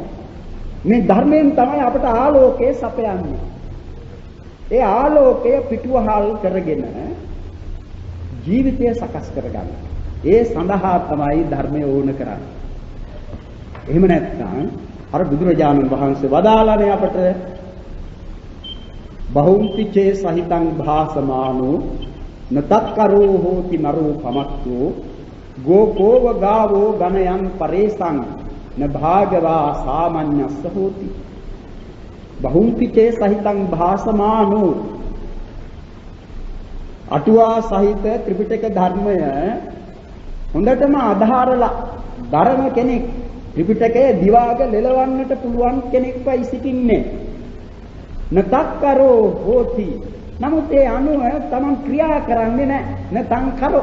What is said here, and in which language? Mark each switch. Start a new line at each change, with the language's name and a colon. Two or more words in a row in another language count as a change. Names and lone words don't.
Sinhala: මේ ධර්මයෙන් තමයි අපට ආලෝකය සපයන්නේ. ඒ ආලෝකය පිටුවහල් කරගෙන ජීවිතය සකස් කරගන්න. ඒ සඳහා තමයි ධර්මය ඕන කරන්නේ. එහෙම නැත්නම් අර බුදුරජාණන් වහන්සේ වදාළනේ අපට
Pali: බහුම්පිචේ සහිතං භාසමානෝ නතක්කරෝ හෝති නරෝ පමත්තෝ ගෝකෝව ගාවෝ ගණයන් පරේසං න භාගවා සාමඤ්ඤස්ස හෝති. බහුම්පිචේ සහිතං භාසමානෝ
Sinhala: අටුවා සහිත ත්‍රිපිටක ධර්මය හොඳටම අධාරලා ධර්ම කෙනෙක් ත්‍රිපිටකයේ දිවාග ලෙලවන්නට පුළුවන් කෙනෙක්වයි සිටින්නේ.
Pali: නතක්කරෝ හෝති.
Sinhala: නමුත් ඒ අනුව තමන් ක්‍රියා කරන්නේ නැහැ.
Pali: නතං කරෝ.